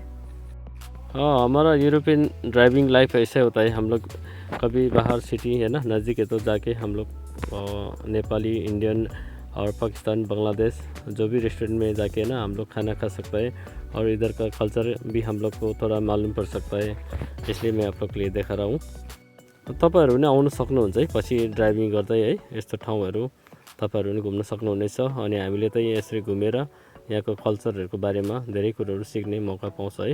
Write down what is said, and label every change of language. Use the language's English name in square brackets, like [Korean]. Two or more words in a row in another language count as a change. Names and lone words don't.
[Hindi] हाँ, हमारा [English] European driving life [Hindi] ऐसे होता है, हम लोग कभी बाहर सिटी है ना नज़दीक है तो जाके हम लोग नेपाली, इंडियन और पाकिस्तान, बांग्लादेश जो भी रेस्टोरेंट में जाके ना हम लोग खाना खा सकता है और इधर का कल्चर भी हम लोग को थोड़ा मालूम पड़ सकता है, इसलिए मैं आप लोग के लिए देखा रहा हूँ। [Nepali] तपाईहरु पनि आउन सक्नुहुन्छ है, पछि ड्राइभिङ गर्दै है यस्तो ठाउँहरु तपाईहरु पनि घुम्न सक्नुहुनेछ अनि हामीले त यसरी घुमेर यहाँको कल्चरहरुको बारेमा धेरै कुराहरु सिक्ने मौका पाउँछ है।